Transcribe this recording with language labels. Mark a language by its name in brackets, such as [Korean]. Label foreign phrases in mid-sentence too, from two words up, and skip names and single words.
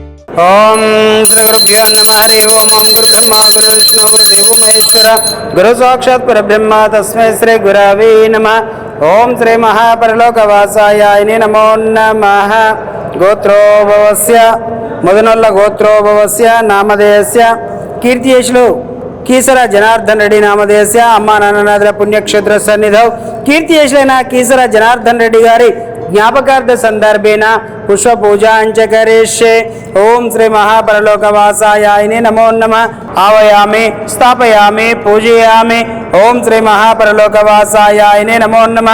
[Sanskrit] ओम श्री गुरुभ्यो नमः हरि ओम ओम गुरु ब्रह्मा गुरु विष्णु गुरु देव महेश्वर गुरु साक्षात् परब्रह्म तस्मै श्री गुरवे नमः। ओम श्री महापरलोकवासाय नमो नमः। गोत्रोभवस्य मुदनोल्ल गोत्रोभवस्य नामधेयस्य कीर्तियशुलु కీసర జనార్దన్ రెడ్డి నామధేయస్య [Telugu] అమ్మా నాన్ననాథుల [Sanskrit] పుణ్యక్షేత్ర సన్నిధౌ కీర్తియశులైన కీసర జనార్దన్ రెడ్డి గారి జ్ఞాపకార్థ సందర్భేన పుష్ప పూజాంచ కరిష్యే। ఓం శ్రీ మహాపరలోకవాసాయ నమో నమః। ఆవయామి స్థాపయామి పూజయామి। ఓం శ్రీ మహాపరలోకవాసాయ నమో నమః।